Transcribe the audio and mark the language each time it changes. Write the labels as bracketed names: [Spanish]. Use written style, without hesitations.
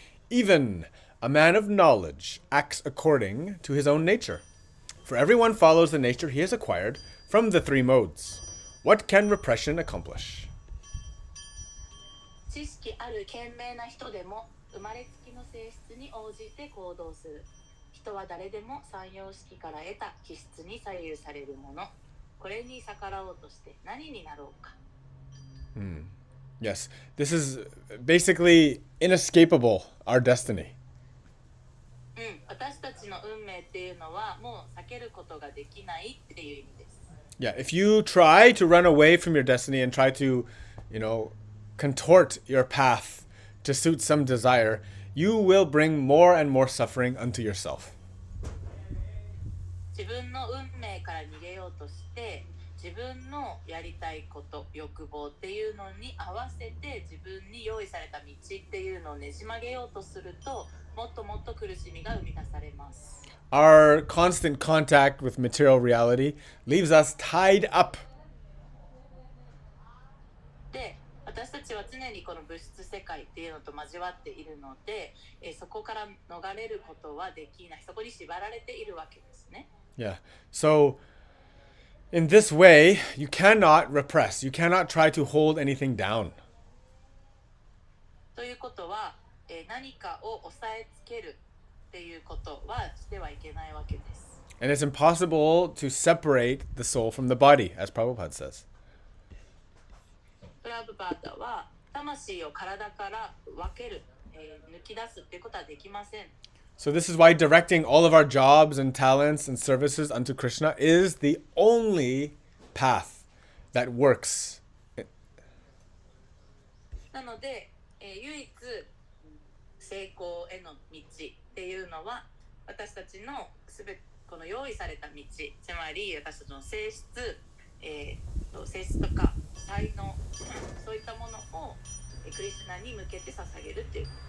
[English] Even a man of knowledge acts according to his own nature. For everyone follows the nature he has acquired from the three modes. What can repression accomplish? [Japanese] 知識ある賢明な人でも生まれつきの性質に応じて行動する。人は誰でも三様式から得た気質に左右されるもの。これに逆らおうとして何になろうか。 [English] Yes, this is basically inescapable, our destiny. [Japanese] 私たちの運命っていうのはもう避けることができないっていう意味です。 [English] Yeah, if you try to run away from your destiny and try to, contort your path to suit some desire, you will bring more and more suffering unto yourself. [Japanese] 自分の運命から逃げようとして自分のやりたいこと欲望っていうのに合わせて自分に用意された道っていうのをねじ曲げようとするともっともっと苦しみが生み出されます。 [English] Our constant contact with material reality leaves us tied up. [Japanese] で、私たちは常にこの物質世界っていうのと交わっているので、そこから逃れることはできない。そこに縛られているわけですね。 [English] Yeah. So, in this way, you cannot repress. You cannot try to hold anything down. [Japanese] ということは、何かを抑えつけるっていうことはしてはいけないわけです。 [English] And it's impossible to separate the soul from the body, as Prabhupada says. [Japanese] プラブパーダは魂を体から分ける、抜き出すっていうことはできません。 [English] So this is why directing all of our jobs and talents and services unto Krishna is the only path that works. [Japanese] なので、唯一成功への道っていうのは私たちのすべてこの用意された道、つまり私たちの性質、性質とか才能、そういったものをクリシュナに向けて捧げるっていう。